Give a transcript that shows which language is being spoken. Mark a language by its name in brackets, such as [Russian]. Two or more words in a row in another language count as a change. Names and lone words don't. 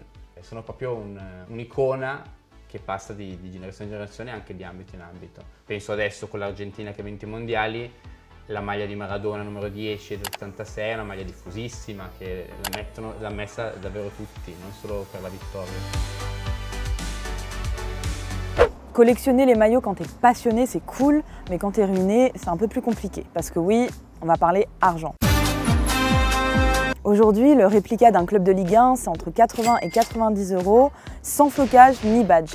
[Italian] E sono proprio un'icona che passa di generazione in generazione e anche di ambito in ambito. Penso adesso con l'Argentina che ha vinto i mondiali, la maglia di Maradona numero 10 del 86 è una maglia diffusissima che l'ha messa davvero tutti, non solo per la vittoria. [French] Collectionner les maillots quand t'es passionné, c'est cool, mais quand t'es ruiné, c'est un peu plus compliqué. Parce que oui, on va parler argent. Aujourd'hui, le réplica d'un club de Ligue 1, c'est entre 80 et 90 €, sans flocage ni badge.